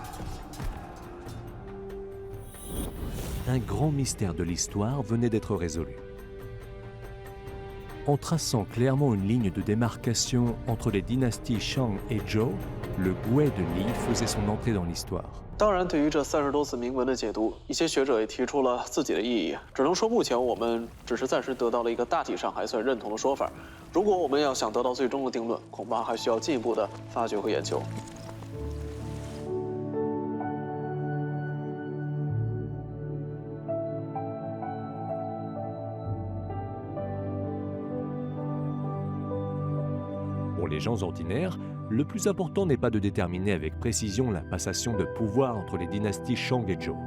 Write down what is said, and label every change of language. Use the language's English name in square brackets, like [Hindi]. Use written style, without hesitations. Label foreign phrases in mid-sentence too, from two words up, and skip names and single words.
[French] Un grand mystère de l'histoire venait d'être résolu. En traçant clairement une ligne de démarcation entre les dynasties Shang et Zhou, le guet de Li faisait son entrée dans l'histoire. [Chinese] 当然，对于这30多字铭文的解读，一些学者也提出了自己的意义。只能说，目前我们只是暂时得到了一个大体上还算认同的说法。如果我们要想得到最终的定论，恐怕还需要进一步的发掘和研究。 [French] Pour les gens ordinaires, le plus important n'est pas de déterminer avec précision la passation de pouvoir entre les dynasties Shang et Zhou.